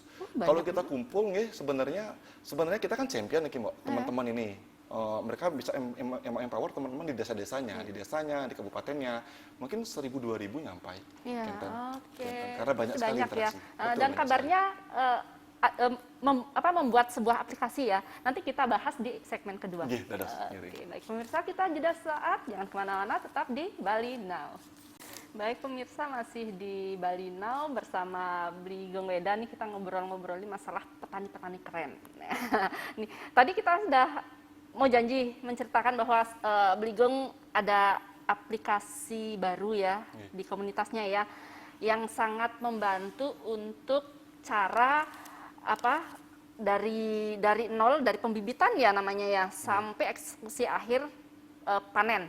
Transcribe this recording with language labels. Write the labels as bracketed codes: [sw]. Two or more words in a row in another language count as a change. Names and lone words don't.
[id] Kalau kita kumpul nih sebenarnya kita kan champion nih Mbak, teman-teman ini. mereka bisa empower teman-teman di desa-desanya, di kabupatennya, mungkin 1.000-2.000 nyampai. Iya, Kinten. oke. Kinten. Karena banyak sekali Ya. interaksi. Betul, Dan banyak kabarnya membuat sebuah aplikasi ya. Nanti kita bahas di segmen kedua. [ban] Nggih, dados. [id] Oke, baik pemirsa, kita jeda saat, jangan kemana-mana, tetap di Bali Now. Baik pemirsa, masih di Bali Now bersama Bli Gong Weda nih, kita ngobrol-ngobrol masalah petani-petani keren. Nih, tadi kita sudah mau janji menceritakan bahwa Bli Gong ada aplikasi baru ya di komunitasnya ya, yang sangat membantu untuk cara dari nol, dari pembibitan ya namanya ya, sampai eksekusi akhir panen.